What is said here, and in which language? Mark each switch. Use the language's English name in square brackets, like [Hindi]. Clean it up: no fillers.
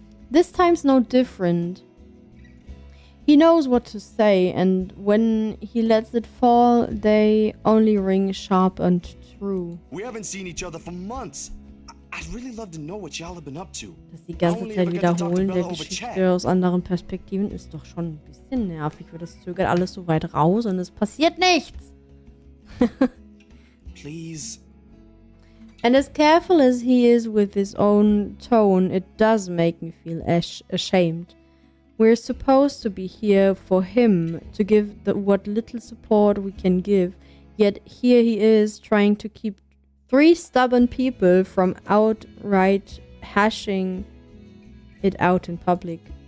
[English] This time's no different. He knows what to say, and when he lets it fall, they only ring sharp and true. We haven't seen each other for months. I'd really love to know what y'all have been up to. [German] Das die ganze Zeit wiederholen der Geschichte aus anderen Perspektiven ist doch schon ein bisschen nervig, weil das zögert alles so weit raus und es passiert nichts. [English] Please. And as careful as he is with his own tone, it does make me feel ashamed. We're supposed to be here for him, to give what little support we can give, yet here he is trying to keep 3 stubborn people from outright hashing it out in public.